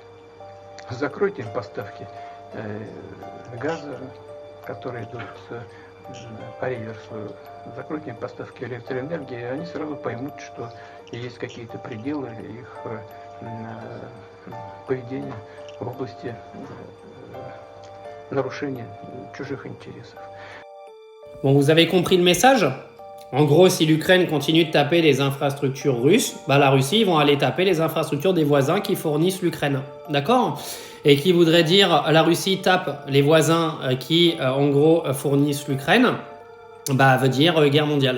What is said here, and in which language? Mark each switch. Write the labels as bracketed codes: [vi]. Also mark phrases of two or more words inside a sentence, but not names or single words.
[ru] Закройте им поставки газа, которые идут по реверсу, закройте им поставки электроэнергии, и они сразу поймут, что есть какие-то пределы их поведения в области нарушения чужих интересов. [fr] Bon, vous avez compris le message? En gros, si l'Ukraine continue de taper les infrastructures russes, bah la Russie, ils vont aller taper les infrastructures des voisins qui fournissent l'Ukraine. D'accord? Et qui voudrait dire la Russie tape les voisins qui, en gros, fournissent l'Ukraine, bah, veut dire guerre mondiale.